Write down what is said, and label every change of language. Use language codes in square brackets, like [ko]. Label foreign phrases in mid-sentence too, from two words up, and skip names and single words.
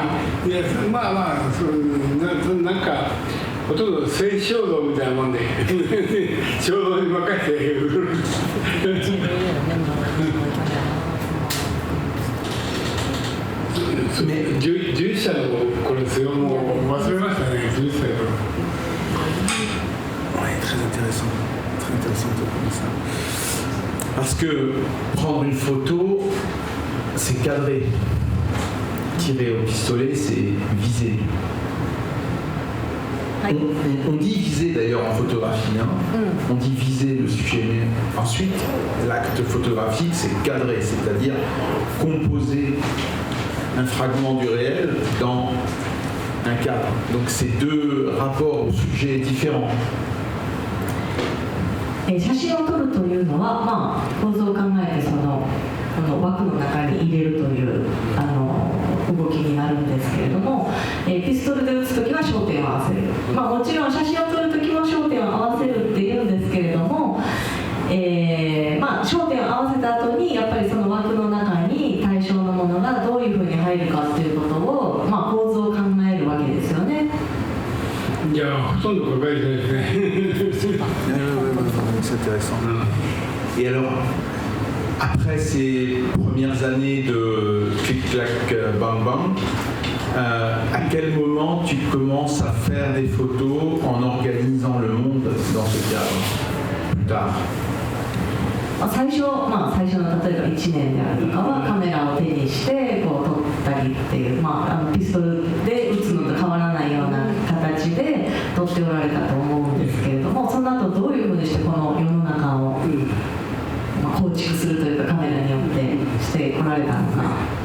[ja] なんかほとんど性衝動みたいなもんで衝動に任せて11歳の頃ですよ。もう忘れましたね。11歳の頃。 [fr] Très intéressant de prendre ça. Parce que prendre une photo, c'est cadrer. Tirer au pistolet, c'est viser. On dit viser d'ailleurs en photographie. On dit viser le sujet. Mais ensuite, l'acte photographique, c'est cadrer, c'est-à-dire composer un fragment du réel dans un cadre. Donc c'est deux rapports au sujet différents. [ja] 写真を撮るというのは、構造を考えてこの枠の中に入れるという動きになるんですけれども、ピストルで撃つときは焦点を合わせる、もちろん写真を撮るときも焦点を合わせるっていうんですけれども、焦点を合わせた後にやっぱりその枠の中に対象のものがどういうふうに入るかっていうことを、構造を考えるわけですよね。いやほとんど考えてないですね。 [fr] C'est intéressant. Et alors, après ces premières années de Click-Clack Bang Bang, À quel moment tu commences à faire des photos en organisant le monde dans ce cadre plus tard? [ja] 最初の例えば1年であるとかはカメラを手にしてこう撮ったりっていう、ピストルで撃つのと変わらないような形で撮っておられたと思うんですけれども、その後どういうふうにしてこの世の中を、構築するというかカメラによってしてこられたのか。